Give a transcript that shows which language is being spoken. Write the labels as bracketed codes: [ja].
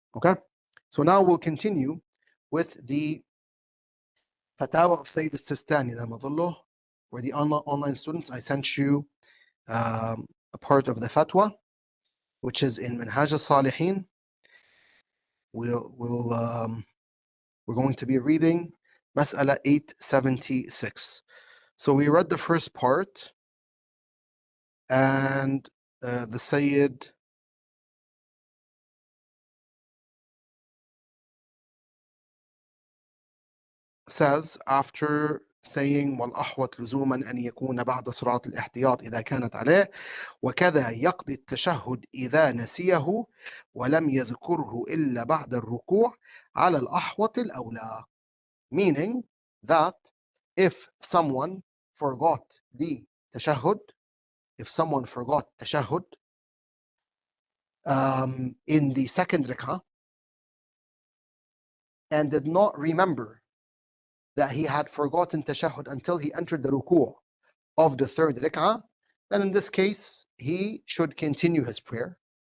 [en] Okay, so now we'll continue with the Fatawa of Sayyid al-Sistani Damadullah, where the online students, I sent you a part of the fatwa, which is in Minhaj al-Salihin. We're going to be reading Mas'ala 876. So we read the first part, and the Sayyid says, after saying [ar] والأحوط لزوما أن يكون بعد صلاة الاحتياط إذا كانت عليه وكذا يقضي التشهد إذا نسيه ولم يذكره إلا بعد الركوع على الأحوط الأولى. [en] Meaning that if someone forgot the tashahhud, in the second rak'ah and did not remember that he had forgotten tashahhud until he entered the ruku' of the third rak'ah, then in this case he should continue his prayer.